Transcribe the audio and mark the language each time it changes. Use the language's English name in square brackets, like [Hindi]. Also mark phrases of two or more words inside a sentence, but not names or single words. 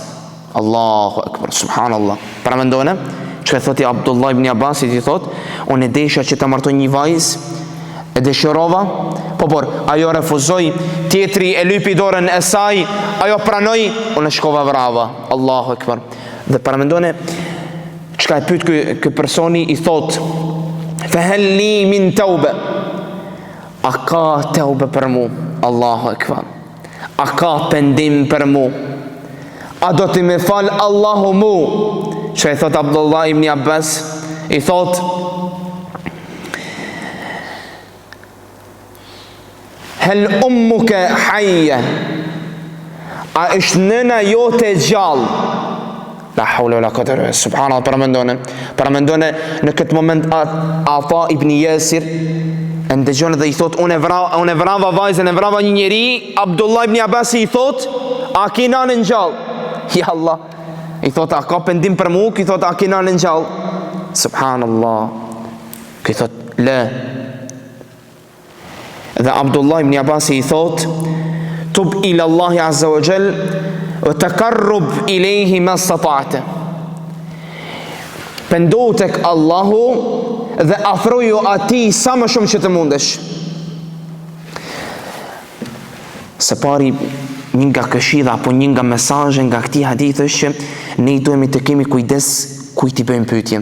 [Arabic] الله أكبر, [Albanian] subhanallah. Para mendone çka thoti Abdullah ibn Abbas, i thot, unë desha që ta martoj një vajzë, e dëshirova, por ajo refuzoi, tjetri e lypi dorën e saj, ajo pranoi, unë shkova vrava. [Arabic] الله أكبر. [Albanian] Dhe para mendone çka e pyet ky personi, i thot: [Arabic] فهل لي من توبة? [Albanian] A ka tauba për mu? [Arabic] الله أكبر. [Albanian] A ka pendim për mu? A do t'i me fal Allahu mu? Që i thot Abdullah ibn Abbas, i thot: [Arabic] هل أمك حية? [Albanian] A është nëna jote gjallë? [Arabic] لا حول ولا قوة إلا بالله. [Albanian] Subhanallah, para mendone në këtë moment Ata ibn Yasir ndëgjon dhe i thot: unë vrava vajzën, e vrava një njeri. Abdullah ibn Abbas i thot: a ki nanën gjallë? Ja Allah, i thot: a ka pendim për mu? I thot: a ki nanën gjallë? Subhanallah. I thot: le. Dhe Abdullah ibn Abbas i thot: [Arabic] تب إلى الله عز وجل وتقرب إليه ما استطعت. [Albanian] Pendohu tek Allahu dhe afroju atij sa më shumë që të mundesh. Së pari, një nga këshilla apo një nga mesazhe nga këtij hadith është që ne duhemi të kemi kujdes kujt i bëjmë pyetje.